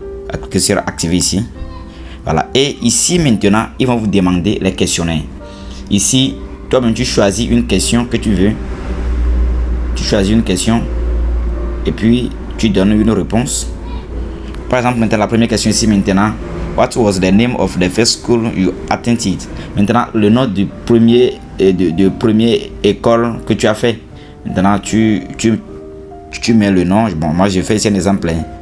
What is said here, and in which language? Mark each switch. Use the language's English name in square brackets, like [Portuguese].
[French] Cliquez sur activer ici. Voilà. Et ici maintenant, ils vont vous demander les questionnaires. Ici, toi-même tu choisis une question que tu veux. Tu choisis une question et puis tu donnes une réponse. Par exemple, maintenant la première question ici maintenant. [English] What was the name of the first school you attended? [French] Maintenant, le nom du premier école que tu as fait. Maintenant, tu mets le nom. Bon, moi, je fais ici un exemple.